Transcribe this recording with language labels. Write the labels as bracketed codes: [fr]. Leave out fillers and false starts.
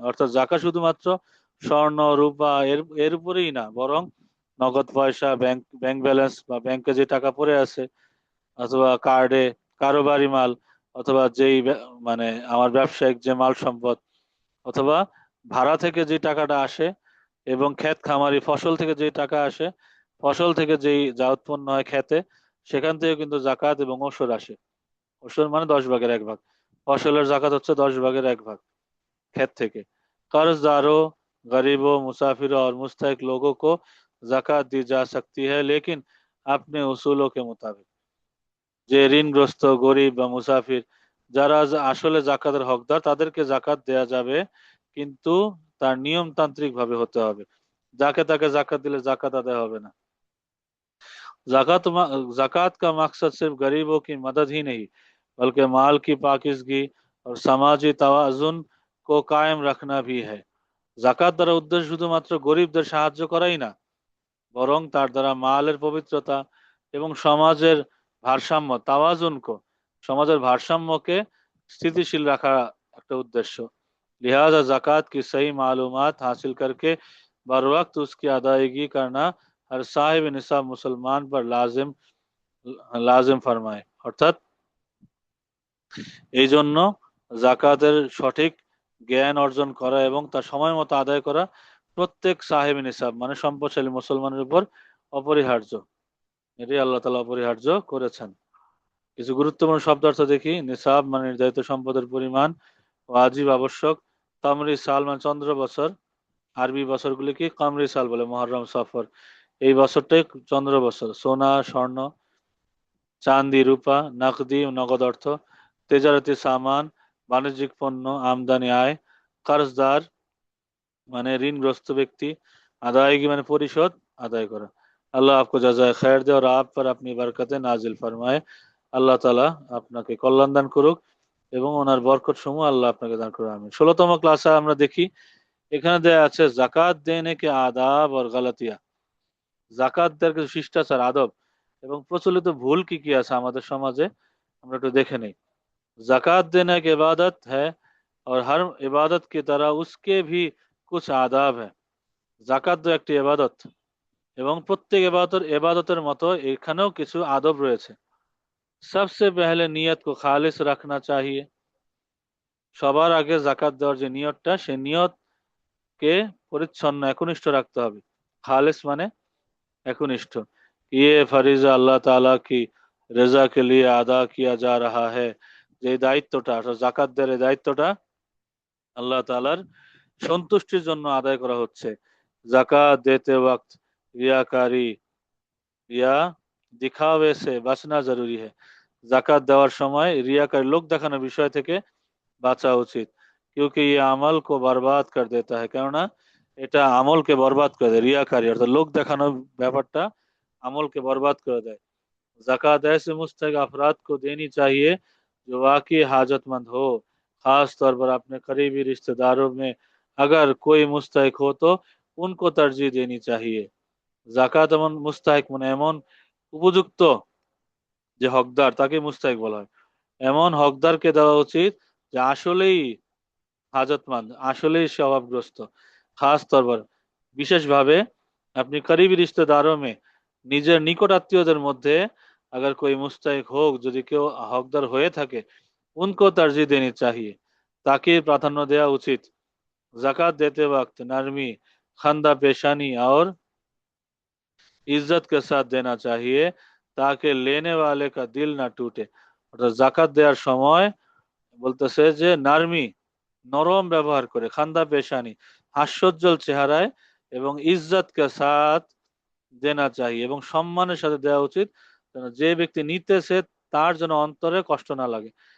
[bn] অর্থাৎ জাকাত শুধুমাত্র স্বর্ণ, রূপা এর এর উপরেই না, বরং নগদ পয়সা, ব্যাংক ব্যালেন্স বা ব্যাংকে যে টাকা পড়ে আছে, অথবা কার্ডে, কারোবারি মাল, অথবা মানে আমার ব্যবসায়িক যে মাল সম্পদ, অথবা ভাড়া থেকে যে টাকাটা আসে, এবং ক্ষেত খামারি ফসল থেকে যে টাকা আসে, ফসল থেকে যেই যা উৎপন্ন হয় খেতে, সেখান থেকে কিন্তু জাকাত এবং ওসর আসে। ওসর মানে 10 ভাগের 1 ভাগ, ফসলের জাকাত হচ্ছে 10 ভাগের 1 ভাগ [hi] खेत थे। कर्जदारों, गरीबों, मुसाफिरों और मुस्तहिक लोगों को जाकात दी जा सकती है, लेकिन अपने उसूलों के मुताबिक। [bn] যে ঋণগ্রস্ত, গরিব বা মুসাফির যারা আসলে জাকাতের হকদার তাদেরকে জাকাত দেয়া যাবে, কিন্তু তার নিয়মতান্ত্রিক ভাবে হতে হবে। যাকে তাকে জাকাত দিলে জাকাত আদায় হবে না। [hi] जाकात जाकात का मकसद सिर्फ गरीबों की मदद ही नहीं बल्कि माल की पाकिजगी और समाजी तवाजुन को कायम रखना भी है। [bn] জাকাত দ্বারা উদ্দেশ্য শুধুমাত্র গরিবদের সাহায্য করাই না, বরং তার দ্বারা মালের পবিত্রতা এবং সমাজের ভারসাম্য, তাওয়াজুনকো, সমাজের ভারসাম্যকে স্থিতিশীল রাখা একটা উদ্দেশ্য। [hi] लिहाजा जाकात की सही मालूमात हासिल करके बर वक्त उसकी अदायगी करना हर साहिब निसाब मुसलमान पर लाजिम लाजिम फरमाए। [bn] অর্থাৎ এই জন্য জাকাতের সঠিক জ্ঞান অর্জন করা এবং তা সময় মতো আদায় করা প্রত্যেক সাহেব নিসাব মানে সম্পদশালী মুসলমানের উপর অপরিহার্য। এটাই আল্লাহ তাআলা অপরিহার্য করেছেন। কিছু গুরুত্বপূর্ণ শব্দার্থ দেখি। নিসাব মানে নির্ধারিত সম্পদের পরিমাণ, ওয়াজিব আবশ্যক, তামরি সাল মানে চন্দ্র বছর, আরবি বছরগুলিকে কামরি সাল বলে, মুহররম, সফর, এই বছরটাই চন্দ্র বছর। সোনা, স্বর্ণ, চাঁদি, রূপা, নাকদি, নগদ অর্থ, তেজারতি সামান, বাণিজ্যিক পণ্য, আমদানি, আয়। [hi] कर्जदार माने ऋणग्रस्त व्यक्ति, अदायगी माने परिशोध, अदाय करा। अल्लाह आपको जज़ाए खैर दे और आप पर अपनी बरकतें नाजिल फरमाए। [bn] আল্লাহ তাআলা আপনাকে কল্যাণ দান করুক এবং ওনার বরকত সমূহ আল্লাহ আপনাকে দান করুক, আমিন। 16তম ক্লাসে আমরা দেখি এখানে দেয়া আছে জাকাত [hi] দেনে কে আদাব और गलतियां। [bn] জাকাত দেওয়ার কিছু শিষ্টাচার, আদব এবং প্রচলিত ভুল কি কি আছে আমাদের সমাজে আমরা একটু দেখে নেই। [hi] জাকাত देना एक इबादत है और हर इबादत की तरह उसके भी कुछ आदाब है। [bn] জাকাত দেওয়া একটি ইবাদত এবং প্রত্যেক ইবাদতের মতো এখানেও কিছু আদব রয়েছে। [hi] सबसे पहले नियत को खालिस रखना चाहिए। [bn] সবার আগে জাকাত দেওয়ার যে নিয়তটা, সেই নিয়তকে পরিচ্ছন্ন একনিষ্ঠ রাখতে হবে। খালিস মানে একনিষ্ঠ। [hi] ये फरीजा अल्लाह ताला की रजा के लिए अदा किया जा रहा है। [bn] যে দায়িত্বটা অর্থাৎ জাকাত দেওয়ার এই দায়িত্বটা আল্লাহ তাআলার সন্তুষ্টির জন্য আদায় করা হচ্ছে। [hi] জাকাত देते वक्त रियाकारी या दिखावे से बचना जरूरी है। [bn] জাকাত দেওয়ার সময় রিয়াকারী, লোক দেখানোর বিষয় থেকে বাঁচা উচিত। [hi] क्योंकि ये अमल को बर्बाद कर देता है, [bn] কেননা এটা আমলকে বরবাদ করে দেয়। রিয়াকারী অর্থাৎ লোক দেখানোর ব্যাপারটা আমলকে বরবাদ করে দেয়। [hi] ज़कात ऐसे मुस्तहिक अफराद को देनी चाहिए जो वाकई हाजतमंद हो। खास तौर पर अपने करीबी रिश्तेदारों में अगर कोई मुस्तहिक हो तो उनको तरजीह देनी चाहिए। [bn] জাকাত এমন মুস্তাহিক মানে এমন উপযুক্ত যে হকদার, তাকে মুস্তাহিক বলা হয়। এমন হকদারকে দেওয়া উচিত যে আসলেই হাজতমন্দ, আসলেই সে অভাবগ্রস্ত। [hi] খাস তौर पर [bn] বিশেষভাবে [hi] अपनी करीबी रिश्तेदारों में [bn] নিজের নিকট আত্মীয়দের মধ্যে [hi] अगर कोई मुस्तहिक [bn] হোক, যদি কেউ হকদার হয়ে থাকে, [hi] उनको तरजीह देनी चाहिए, [bn] তাকে প্রাধান্য দেওয়া উচিত। [hi] জাকাত देते वक्त नरमी, खंदा पेशानी और इज्जत के साथ देना चाहिए ताकि लेने वाले का दिल ना टूटे। [bn] অর্থাৎ জাকাত দেওয়ার সময় বলতেছে যে নারমি, নরম ব্যবহার করে, খান্দা পেশানি, হাস্যোজ্জ্বল চেহারায় এবং [hi] ইজ্জত কে সাথ দেনা চাহিয়ে, [bn] এবং সম্মানের সাথে দেওয়া উচিত, যেন যে ব্যক্তি নিতেছে তার যেন অন্তরে কষ্ট না লাগে।